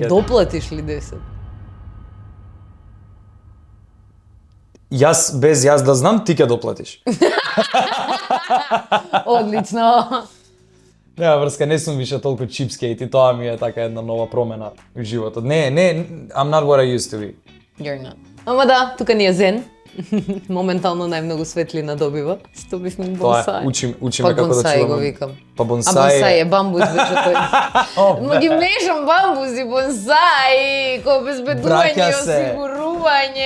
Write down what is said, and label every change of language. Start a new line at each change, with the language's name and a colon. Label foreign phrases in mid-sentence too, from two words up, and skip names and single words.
Macedonian: Ке доплатиш ли 10? без јас да знам, ти ќе доплатиш. Одлично. Нема врска, не сум више толку чипскейт и тоа ми е така една нова промена во животот. Не,
English: I'm not what I used to be. You're not.
Macedonian: Ама да, тука ни е зен. Моментално најмногу светлина добива. Стопивме Тоа бонсај. е, учиме Па како да бонсај го чуваме. викам. Па А бонсај бонсај е бамбус беше тој. О, Ма ги мешам бамбус и бонсај, кој обезбедување и Браќа се. осигурување.